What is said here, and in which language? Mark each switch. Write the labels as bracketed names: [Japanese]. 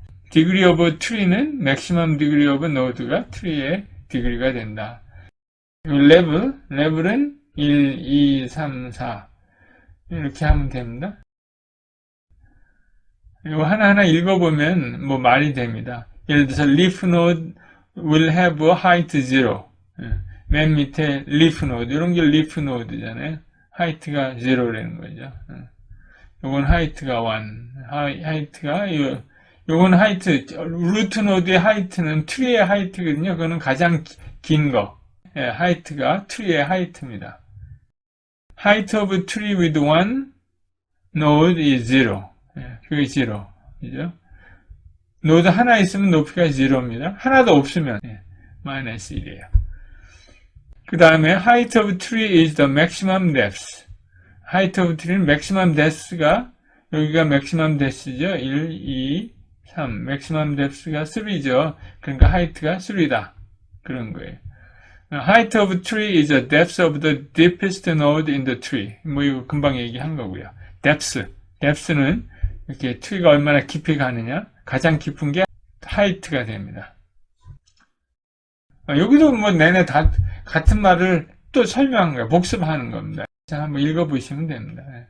[Korean] 디그리 오브 트리는 맥시멈 디그리 오브 노드가 트리의 디그리가 된다. 레벨은 1, 2, 3, 4 이렇게 하면 됩니다. 이거 하나하나 읽어보면 뭐 말이 됩니다. 예를 들어서 [English] leaf node will have a height 0. [Korean] 맨 밑에 leaf node 이런 게 leaf node잖아요. height가 0라는 거죠. 요건 height가 1. height가 요건 height 루트 노드의 height는 tree의 height거든요. 그거는 가장 긴 거. 예, height가 tree의 height입니다. [English] height of tree with one node is 0. [Korean] 예, 그게 0. 그죠? 노드 하나 있으면 높이가 0입니다. 하나도 없으면, 예, 마이너스 1이에요. 그 다음에, [English] height of tree is the maximum depth. [Korean] height of tree는 maximum depth가, 여기가 maximum depth죠. 1, 2, 3. maximum depth가 3죠. 그러니까 height가 3다. 그런 거예요. [English] height of tree is the depth of the deepest node in the tree. [Korean] 뭐 이거 금방 얘기한 거고요. depth는 이렇게 트리가 얼마나 깊이 가느냐, 가장 깊은 게 height가 됩니다. 여기도 뭐 내내 다 같은 말을 또 설명한 거예요. 복습하는 겁니다. 자, 한번 읽어보시면 됩니다.